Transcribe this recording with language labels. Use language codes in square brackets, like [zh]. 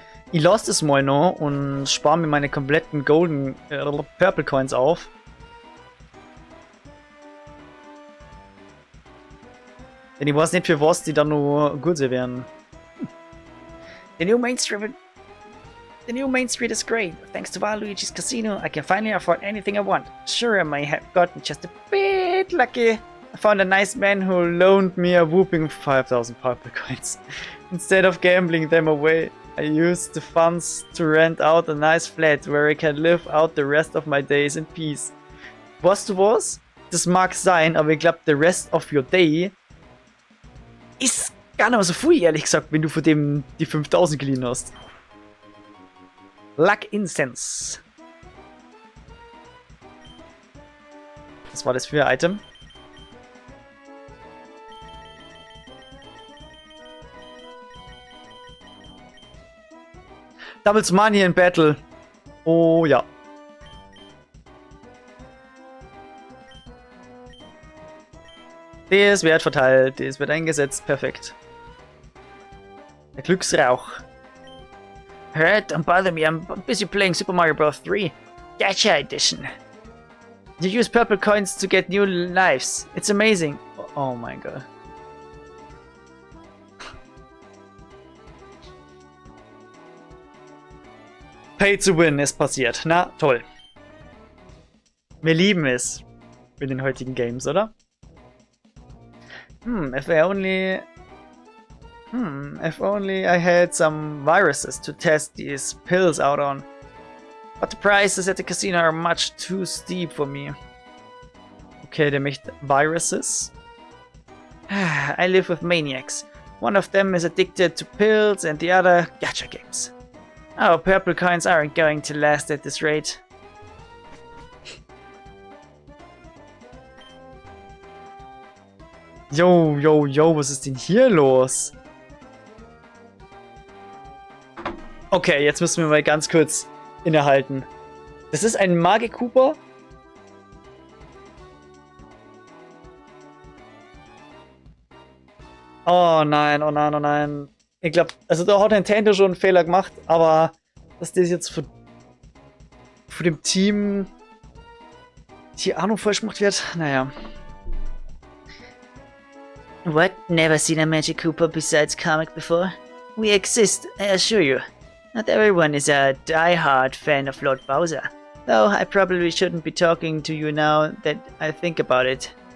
[de] Ich lasse es mal noch und spare mir meine kompletten Golden Purple Coins auf. Denn ich weiß nicht, für was die dann noch gut sein werden. [en] The new Main Street is great. Thanks to Waluigi's Casino, I can finally afford anything I want. Sure, I may have gotten just a bit lucky. I found a nice man who loaned me a whooping 5,000 purple coins. Instead of gambling them away, I used the funds to rent out a nice flat where I can live out the rest of my days in peace. [de] Weißt du was? Das mag sein, aber ich glaube, [en] the rest of your day [de] ist gar nicht mal so viel, ehrlich gesagt, wenn du von dem die 5000 geliehen hast. [en] Luck Incense. [de] Was war das für ein Item? [en] Doubles Money in Battle. [de] Oh ja. Das wird verteilt, das wird eingesetzt, perfekt. Der Glücksrauch. [en] Alright, don't bother me, I'm busy playing Super Mario Bros. 3 Gacha Edition. You use purple coins to get new lives. It's amazing. [de] Oh mein Gott. [en] Pay to win [de] ist passiert. Na, toll. Wir lieben es mit den heutigen Games, oder? [en] If only I had some viruses to test these pills out on. But the prices at the casino are much too steep for me. [de] Okay, der möchte viruses. [en] I live with maniacs. One of them is addicted to pills and the other gacha games. Our purple coins aren't going to last at this rate. [de] Yo, was ist denn hier los? Okay, jetzt müssen wir mal ganz kurz innehalten. Das ist ein Magikooper Oh nein, oh nein, oh nein. Ich glaube, also da hat Nintendo schon einen Fehler gemacht, aber dass das jetzt von dem Team die Ahnung falsch gemacht wird, naja. [en] What? Never seen a Magic Koopa besides comic before? We exist, I assure you. Not everyone is a die-hard fan of Lord Bowser. Though I probably shouldn't be talking to you now that I think about it.